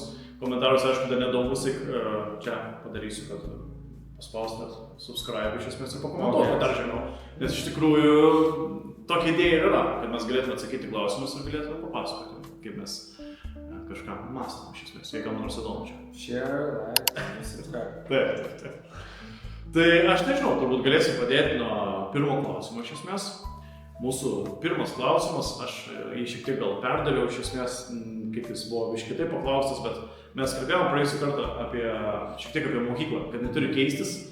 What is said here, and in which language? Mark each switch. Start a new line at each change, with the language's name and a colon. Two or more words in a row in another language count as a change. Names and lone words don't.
Lithuanian: Komentarus, aišku, dar nedaugus, čia padarysiu, kad paspaustumėt subscribe iš esmės ir pakomentuotumėt dar žemiau. Nes iš tikrųjų tokia idėja yra, kad mes galėtume atsakyti klausimus ir galėtume papasakoti, kaip mes kažką mąstom iš esmės, jei kam nors įdomu čia.
English: Share, like, subscribe.
Lithuanian: Taip. Tai aš nežinau, turbūt galėsim pradėti nuo pirmo klausimo iš esmės. Mūsų pirmas klausimas, aš jį šiek tiek gal perdariau iš esmės, kaip jis buvo iš kitaip paklaustas, bet mes kalbėjom praėjusią kartą šiek tiek apie mokyklą, kad neturi keistis.